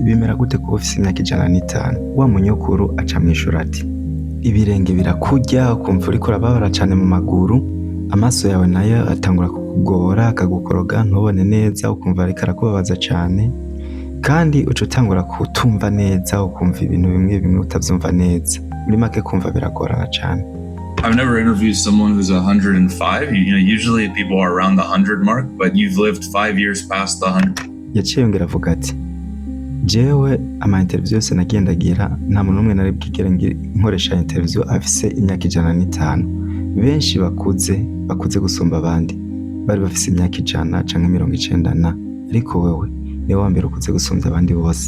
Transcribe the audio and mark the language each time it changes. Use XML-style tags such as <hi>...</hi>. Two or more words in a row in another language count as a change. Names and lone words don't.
<rn>Bimera gute kuba ufise imyaka 105? Wa munyokuru acamwishura ati ibirenge birakurya, ukumva uriko urababara cane mu maguru, amaso yawe nayo atangura kukugora, akagukoroga ntubone neza, ukumva ariko arakubabaza cane, kandi uca utangura kutumva neza, ukumva ibintu bimwe bimwe utavyumva neza. Muri make kumva biragorana cane.</rn> <en>I've never interviewed someone who's 105. Usually people are around the 100 mark, but you've lived 5 years past the 100.</en> <rn>Yaciye yongera avuga ati jewe ama interview yose nagendagira nta muntu umwe nari bwigere nkoresha interview afise imyaka 105. Benshi bakuze gusumba abandi bari bafise imyaka 100 canke 90 ariko wewe ni wa mbere ukuze gusumba abandi bose.</rn>